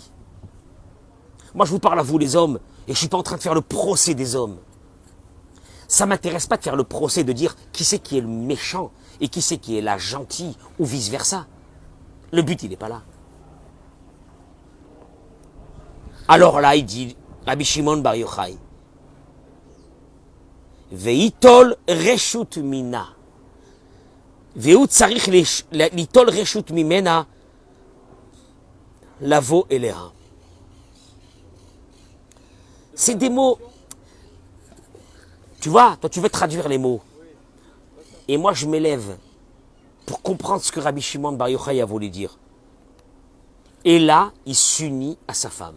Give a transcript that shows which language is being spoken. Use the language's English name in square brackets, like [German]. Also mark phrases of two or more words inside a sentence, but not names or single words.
[French] Moi, je vous parle à vous les hommes, et je ne suis pas en train de faire le procès des hommes. Ça ne m'intéresse pas de faire le procès, de dire qui c'est qui est le méchant, et qui c'est qui est la gentille, ou vice-versa. Le but, il n'est pas là. Alors là, il dit, [Hebrew] Rabbi Shimon Bar Yochai, וליטול רשות ממנה. וצריך ליטול רשות ממנה לבוא אליה. [French] C'est des mots. Tu vois, toi tu veux traduire les mots. Et moi je m'élève pour comprendre ce que Rabbi Shimon Bar Yochai a voulu dire. Et là, il s'unit à sa femme.